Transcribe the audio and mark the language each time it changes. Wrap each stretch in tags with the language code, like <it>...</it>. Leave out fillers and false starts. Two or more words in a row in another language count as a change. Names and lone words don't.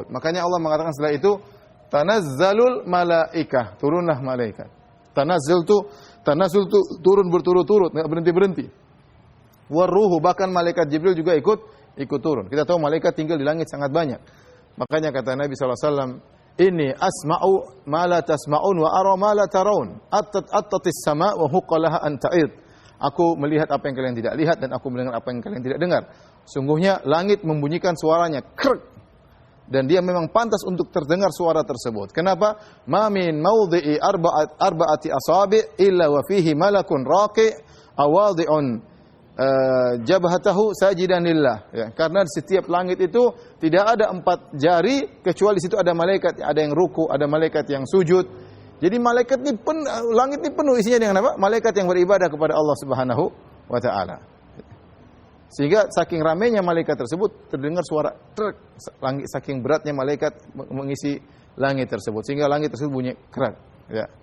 <id>Makanya Allah mengatakan setelah itu</id> <ar>تنزل الملائكة,</ar> <id>turunlah malaikat. Tanazzul tu turun berturut-turut, enggak berhenti-berhenti. Waruhu, bahkan malaikat Jibril juga ikut turun. Kita tahu malaikat tinggal di langit sangat banyak. Makanya kata Nabi SAW,</id> <ar>"إني أسمع ما لا تسمعون وأرى ما لا ترون. أطت السماء وحق لها أن تئط."</ar> <id>Aku melihat apa yang kalian tidak lihat dan aku mendengar apa yang kalian tidak dengar. Sungguhnya langit membunyikan suaranya krek, dan dia memang pantas untuk terdengar suara tersebut. Kenapa?</id> <ar>ما من موضع أربع أصابع إلا وفيه ملك راكع أو واضع جبهته ساجدا لله.</ar> <id>Ya, karena di setiap langit itu tidak ada 4 jari kecuali di situ ada malaikat, ada yang ruku, ada malaikat yang sujud. Jadi malaikat ini langit ini penuh isinya dengan apa? Malaikat yang beribadah kepada Allah</id> <ar>سبحانه وتعالى.</ar> <id>Sehingga saking ramainya malaikat tersebut terdengar suara truk, langit saking beratnya malaikat mengisi langit tersebut sehingga langit tersebut bunyi kerak ya.</id>